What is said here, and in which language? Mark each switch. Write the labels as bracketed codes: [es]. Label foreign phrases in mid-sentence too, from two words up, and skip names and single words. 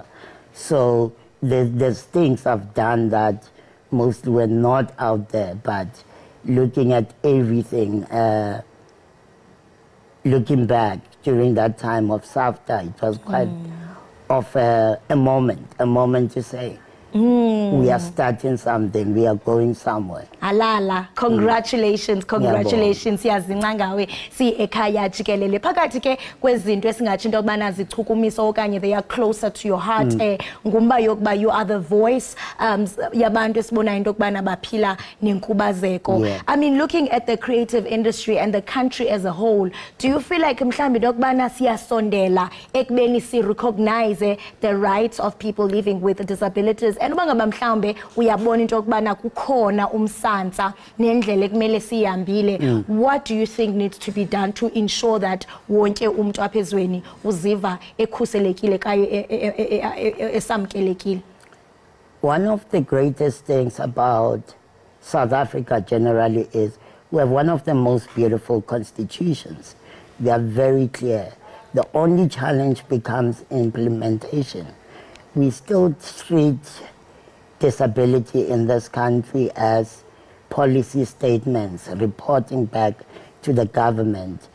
[en] So there's things I've done that mostly were not out there, but looking at everything, looking back during that time of SAFTA, it was quite of a moment to say, we are starting something, we are going somewhere. Alala, congratulations, congratulations. [xh] Siyazinca ngawe si Ekhaya Jikelele. Phakathi ke kwezinto esingathi into yokubana zichukumisa okanye [en] they are closer to your heart, [xh] ngumba yokuba [en] you are the voice [xh] yabantu esibona into yokubana baphila nenkubazeko. [en] I mean, looking at the creative industry and the country as a whole, do you feel like [xh] mhlambi into yokubana siyasondela ekubeni si [en] recognize the rights of people living with disabilities and [xh] uba ngaba mhlawumbe uyabona into yokubana kukhona umsantsa nendlela ekumele sihambile, [en] what do you think needs to be done to ensure that [xh] wonke umuntu apha ezweni uziva ekhuselekile kaye esamkelekile? [en] One of the greatest things about South Africa generally is we have one of the most beautiful constitutions. They are very clear. The only challenge becomes implementation. We still treat disability in this country as policy statements, reporting back to the government.